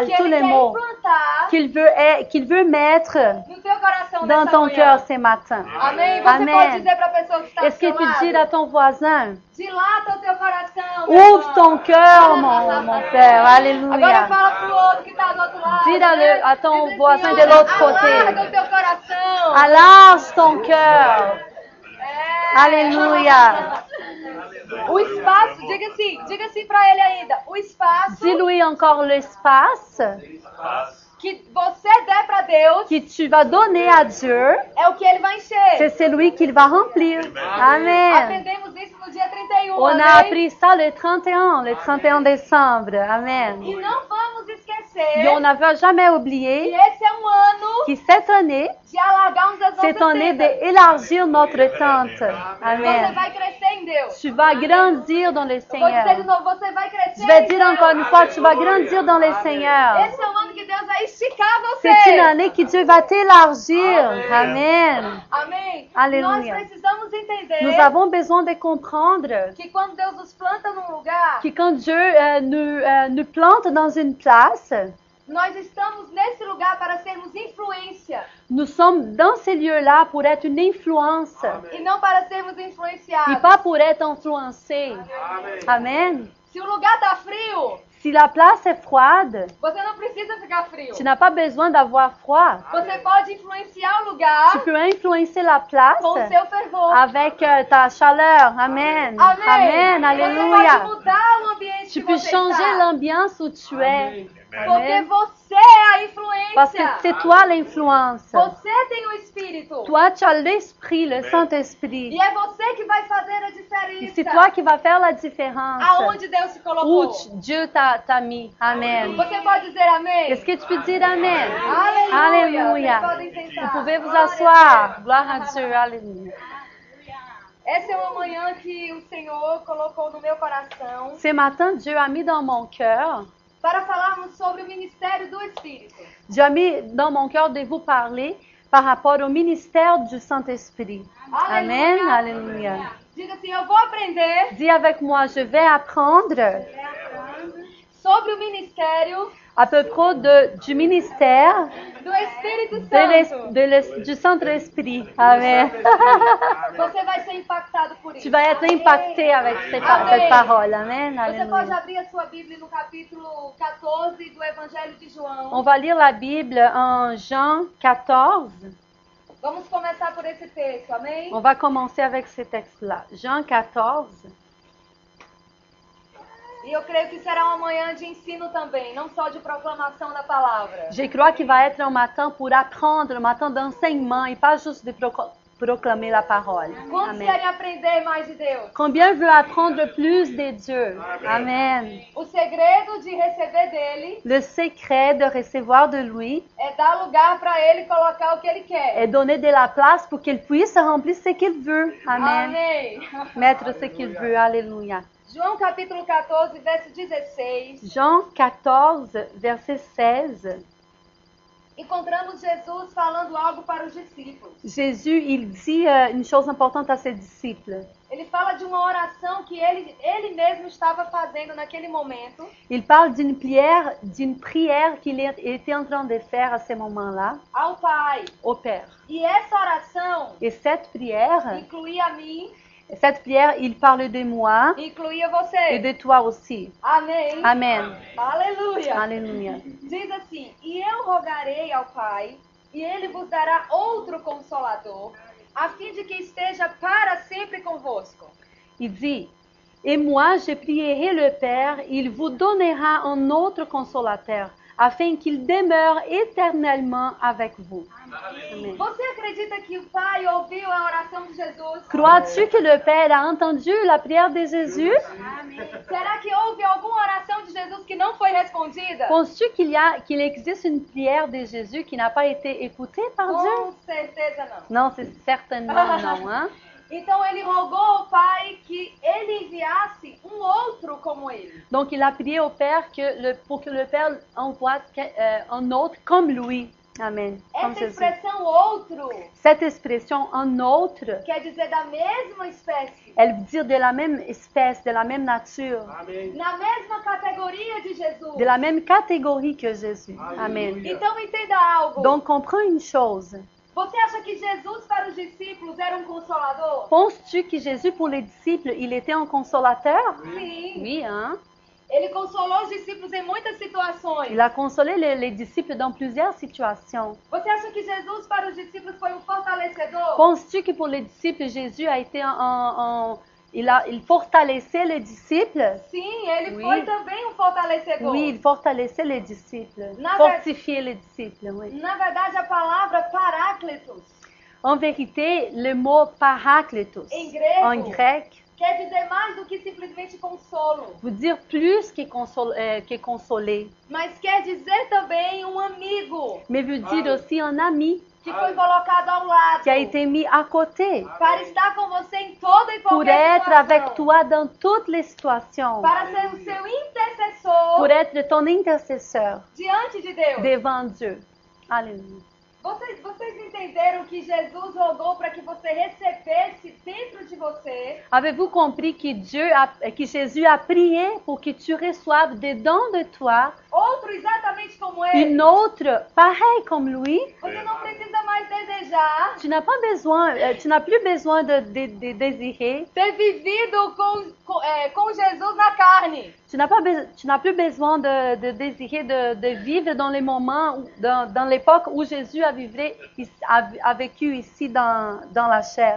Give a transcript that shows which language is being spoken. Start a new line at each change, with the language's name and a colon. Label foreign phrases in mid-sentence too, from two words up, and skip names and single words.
French: que tous
Portuguese: Ele
French: les
Portuguese: quer
French: mots
Portuguese: implantar
French: qu'il veut mettre
Portuguese: no teu coração
French: dans
Portuguese: nessa
French: ton
Portuguese: manhã.
French: cœur ce matin.
Portuguese: Amém? Você
French: Amen.
Portuguese: pode dizer para a pessoa que está
French: Est-ce que
Portuguese: do seu
French: tu dis
Portuguese: lado,
French: à ton voisin,
Portuguese: dilata o teu coração, meu
French: ouvre
Portuguese: irmão.
French: ton cœur, mon Père.
Portuguese: Agora
French: Alléluia.
Portuguese: fala pro outro que está do outro lado.
French: Dis
Portuguese: né?
French: à ton
Portuguese: Diz assim,
French: voisin de
Portuguese: olha,
French: l'autre côté.
Portuguese: alarga o teu coração.
French: Enlarge ton cœur.
Portuguese: É.
French: Alléluia.
Portuguese: O espaço, diga assim para ele ainda. O espaço
French: Dis-lui encore l'espace
Portuguese: que você der para Deus
French: que tu vas donner à Dieu.
Portuguese: é o que ele vai encher.
French: C'est celui qu'il va remplir. Amen.
Portuguese: Aprendemos isso no dia 31.
French: On
Portuguese: amém?
French: a appris ça le 31 décembre. Amen.
Portuguese: E não vamos esquecer
French: Et on n'avait jamais
Portuguese: que
French: oublié
Portuguese: esse é um ano
French: que cette année,
Portuguese: de alargarmos as
French: c'est
Portuguese: nossas
French: année
Portuguese: tendas.
French: d'élargir notre tente.
Portuguese: Você
French: Amen.
Portuguese: vai crescer em Deus.
French: Tu vas grandir dans le
Portuguese: Eu vou dizer de
French: Seigneur.
Portuguese: novo, você vai crescer
French: Je vais
Portuguese: em
French: dire
Portuguese: Deus.
French: encore une fois, tu vas grandir dans le Seigneur.
Portuguese: Esse é um ano que Deus vai esticar você.
French: C'est une année que Dieu va t'élargir. Amen.
Portuguese: Amém? Aleluia. Nós precisamos entender
French: Nous avons besoin de comprendre
Portuguese: que quando Deus nos planta num lugar,
French: que quand Dieu nous plante dans une place,
Portuguese: nós estamos nesse lugar para sermos influência
French: nous sommes dans ces lieux-là pour être une influence
Portuguese: e não para sermos
French: et
Portuguese: influenciados.
French: pas pour être influencé. Amen.
Portuguese: Se o lugar está frio,
French: Si la place est froide,
Portuguese: você não precisa ficar frio.
French: tu n'as pas besoin d'avoir froid.
Portuguese: Você pode influenciar o
French: Tu
Portuguese: lugar
French: peux influencer la place
Portuguese: com o seu fervor.
French: avec ta chaleur. Amen.
Portuguese: Amém.
French: Amen.
Portuguese: Você
French: Alléluia.
Portuguese: pode mudar o ambiente
French: Tu
Portuguese: que
French: peux
Portuguese: você
French: changer
Portuguese: está.
French: l'ambiance où tu es.
Portuguese: Porque
French: Amen.
Portuguese: você é a influência.
French: Parce que c'est toi l'influence.
Portuguese: Você tem o Espírito.
French: Toi, tu as l'Esprit, le Saint-Esprit.
Portuguese: E é você que vai fazer
French: C'est toi qui vas faire la différence.
Portuguese: Aonde Deus te
French: Où
Portuguese: colocou.
French: Dieu t'a mis. Amen.
Portuguese: Você pode dizer amém?
French: Est-ce que tu peux dire Amen?
Portuguese: Aleluia.
French: Alléluia.
Portuguese: Vocês podem sentar.
French: Vous pouvez vous
Portuguese: Glória a
French: asseoir. Gloire à Dieu. Alléluia.
Portuguese: Essa é uma manhã que o Senhor colocou no meu coração
French: Ce matin, Dieu a mis dans mon cœur,
Portuguese: para falarmos sobre o ministério do Espírito.
French: Dieu a mis dans mon cœur de vous parler par rapport au ministère du Saint-Esprit. Amen. Alléluia.
Portuguese: Diga assim, eu vou aprender
French: Dis avec moi, je vais apprendre
Portuguese: sobre o ministério
French: à peu près du ministère
Portuguese: do Espírito Santo.
French: du Saint-Esprit. Amen.
Portuguese: Você vai ser impactado por
French: Tu
Portuguese: isso.
French: vas être impacté avec cette parole. Amen.
Portuguese: Você pode
French: Alléluia.
Portuguese: abrir a sua Bíblia no capítulo 14 do Evangelho de
French: On
Portuguese: João.
French: va lire la Bible en Jean 14.
Portuguese: Vamos começar por esse texto, amém?
French: On va commencer avec ce texte-là. Jean 14.
Portuguese: E eu creio que será uma manhã de ensino também, não só de proclamação da palavra.
French: Je crois qu'il va être un matin pour apprendre, un matin d'enseignement et pas juste de proclamer la parole.
Portuguese: Quantos
French: Amen.
Portuguese: querem aprender mais de Deus?
French: Combien veut apprendre plus de Dieu? Amen.
Portuguese: O segredo de receber dele
French: Le secret de recevoir de lui
Portuguese: é dar lugar para ele colocar o que ele quer.
French: est donner de la place pour qu'il puisse remplir ce qu'il veut. Amen.
Portuguese: Amém.
French: Mettre ce qu'il veut. Alléluia.
Portuguese: João capítulo 14, verso 16.
French: Jean 14, verset 16.
Portuguese: Encontramos Jesus falando algo para os discípulos.
French: Jésus, il dit une chose importante à ses disciples.
Portuguese: Ele fala de uma oração que ele mesmo estava fazendo naquele momento.
French: Il parle d'une prière qu'il était en train de faire à ce moment-là
Portuguese: Ao Pai.
French: au Père.
Portuguese: E essa oração
French: Et cette prière,
Portuguese: incluía a mim,
French: il parle de moi
Portuguese: incluía
French: et
Portuguese: você.
French: de toi aussi.
Portuguese: Amém.
French: Amen.
Portuguese: Aleluia.
French: Alléluia.
Portuguese: Diz assim: E eu rogarei ao Pai, e ele vos dará outro consolador, a fim de que esteja para sempre convosco.
French: Il dit, et moi je prierai le Père, il vous donnera un autre consolateur, afin qu'il demeure éternellement avec vous. Amen.
Portuguese: Você acredita que o Pai ouviu a oração de Jesus?
French: Crois-tu que le Père a entendu la prière de Jésus?
Portuguese: Será que houve alguma oração de Jesus que não foi respondida?
French: Penses-tu qu'il existe une prière de Jésus qui n'a pas été écoutée par Dieu?
Portuguese: Com certeza não.
French: Non, c'est certainement non. Hein?
Portuguese: Então ele rogou ao Pai que ele enviasse um outro como ele.
French: Donc il a prié au Père pour que le Père envoie un autre comme lui. Amen. Comme
Portuguese: Essa
French: Jésus.
Portuguese: expressão outro
French: Cette expression un autre,
Portuguese: quer dizer da mesma espécie,
French: elle veut dire de la même espèce, de la même nature,
Portuguese: na mesma categoria de Jesus.
French: de la même catégorie que Jésus. Amen.
Portuguese: Então entenda algo.
French: Donc comprends une chose.
Portuguese: Você acha que Jesus para os discípulos era um consolador?
French: Penses-tu que Jésus pour les disciples, il était un consolateur?
Portuguese: Sim.
French: Oui, hein?
Portuguese: Ele consolou os discípulos em muitas situações.
French: Il a consolé les disciples dans plusieurs situations.
Portuguese: Você acha que Jesus para os discípulos foi um fortalecedor?
French: Penses-tu que pour les disciples, Jésus a été il fortaleçait les disciples?
Portuguese: Sim, ele
French: Oui.
Portuguese: foi também um fortalecedor.
French: Oui, il fortaleçait les disciples.
Portuguese: Na
French: Fortifiait les disciples, oui.
Portuguese: Na verdade, a palavra paráclitos,
French: En vérité, le mot parakletos,
Portuguese: em grego,
French: en grec,
Portuguese: quer dizer mais do que simplesmente consolo,
French: veut dire plus que consoler,
Portuguese: mas quer dizer também um amigo
French: mais veut dire aussi un ami
Portuguese: que foi colocado ao lado
French: qui a été mis à côté
Portuguese: para estar com você em toda e
French: pour
Portuguese: qualquer
French: être
Portuguese: situação,
French: avec toi dans toutes les situations,
Portuguese: para ser o seu intercessor
French: pour être ton intercesseur
Portuguese: diante de Deus.
French: devant Dieu. Alléluia.
Portuguese: Vocês entenderam que Jesus rogou para que você recebesse dentro de você
French: Avez-vous compris que Jésus a prié pour que tu reçoives dedans de toi
Portuguese: outro exatamente como ele?
French: une autre pareille comme lui?
Portuguese: Você não precisa mais desejar
French: Tu n'as plus besoin de désirer.
Portuguese: ter vivido com Jesus na carne.
French: Tu n'as plus besoin de désirer de vivre dans les moments, dans l'époque où Jésus a vécu ici dans la chair.